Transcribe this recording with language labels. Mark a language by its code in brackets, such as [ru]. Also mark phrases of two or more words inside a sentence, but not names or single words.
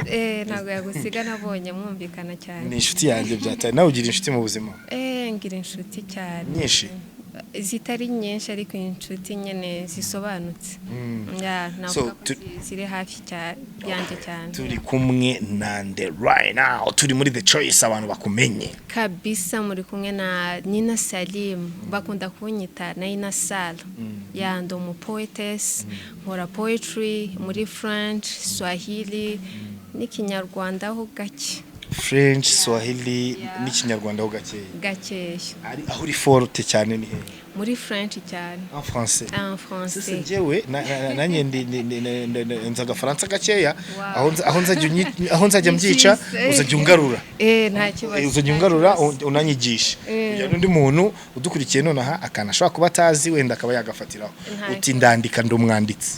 [rw] Ntago yagusiga, nabonye mwumvikana cyane. Ni inshuti yanjye byataye. Nawe ugira inshuti mu buzima? Ngira inshuti cyane. Nyinshi? Zitari nyinshi ariko inshuti nyene zisobanutse. Navuga ko ziri hafi yanjye cyane. Turi kumwe nande [en] right now, [rw] turi muri The Choice, abantu bakumenye kabisa. Muri kumwe na Nina Salim, bakunda kunyita na Nina Sal. Ndo umu poetess, nkora poetry muri French, Swahili n'ikinyarwanda ho gake. French, Swahili n'ikinyarwanda ho gakeya. Aho uri forte cyane ni he? Muri French cyane. [fr] En français. En français. [rw] Sisi jewe nanye nzaga Faransa gakeya, aho nzajya mbyica uzajya ungarura. Nta kibazo. Uzajya ungarura unanyigisha. Kugira n'undi muntu udukurikiye nonaha akana ashobora kuba atazi, wenda akaba yagafatiraho. Uti ndandika ndumwanditsi.